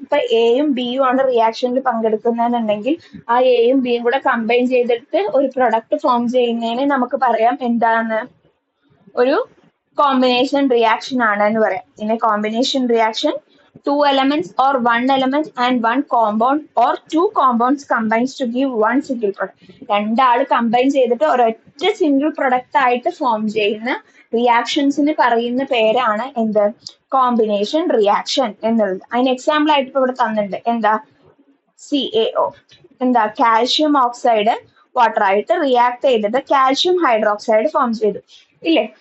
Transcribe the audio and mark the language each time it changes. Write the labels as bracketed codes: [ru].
[ml] ഇപ്പൊ എയും ബിയും ആണ് റിയാക്ഷനിൽ പങ്കെടുക്കുന്നതെന്നുണ്ടെങ്കിൽ ആ എയും ബിയും കൂടെ കമ്പൈൻ ചെയ്തിട്ട് ഒരു പ്രൊഡക്റ്റ് ഫോം ചെയ്യുന്നതിന് നമുക്ക് പറയാം എന്താണ്, ഒരു കോമ്പിനേഷൻ റിയാക്ഷൻ ആണ് എന്ന് പറയാം. പിന്നെ combination reaction [en] two elements or one element and one compound or two compounds combines to give one single product. [ml] രണ്ടാള് കമ്പൈൻ ചെയ്തിട്ട് ഒരൊറ്റ സിംഗിൾ പ്രൊഡക്റ്റ് ആയിട്ട് ഫോം ചെയ്യുന്ന റിയാക്ഷൻസിന് പറയുന്ന പേരാണ് എന്ത്, കോമ്പിനേഷൻ റിയാക്ഷൻ എന്നുള്ളത്. അതിന് എക്സാമ്പിൾ ആയിട്ട് ഇപ്പൊ ഇവിടെ തന്നിട്ടുണ്ട്. എന്താ, CaO, എന്താ, കാൽഷ്യം ഓക്സൈഡ് വാട്ടർ ആയിട്ട് റിയാക്ട് ചെയ്തിട്ട് കാൽഷ്യം ഹൈഡ്രോക്സൈഡ് ഫോം ചെയ്തു ഇല്ലേ.